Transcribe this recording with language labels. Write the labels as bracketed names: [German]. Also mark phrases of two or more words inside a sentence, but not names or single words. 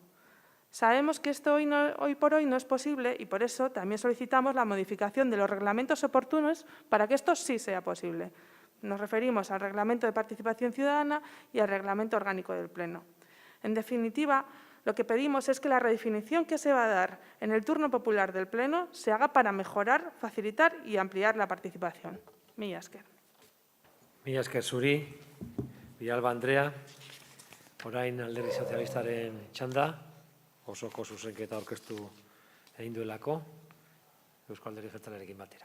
[Spanish] Sabemos que esto hoy por hoy no es posible y por eso también solicitamos la modificación de los reglamentos oportunos para que esto sí sea posible. Nos referimos al Reglamento de Participación Ciudadana y al Reglamento Orgánico del Pleno. En definitiva, lo que pedimos es que la redefinición que se va a dar en el turno popular del Pleno se haga para mejorar, facilitar y ampliar la participación. [Basque] Mila esker. Mila esker zuri, Villalba Andrea, orain Alderdi Sozialistaren txanda, osoko zuzenketa aurkeztu egin duelako, Eusko Alderdi Jeltzalearekin batera.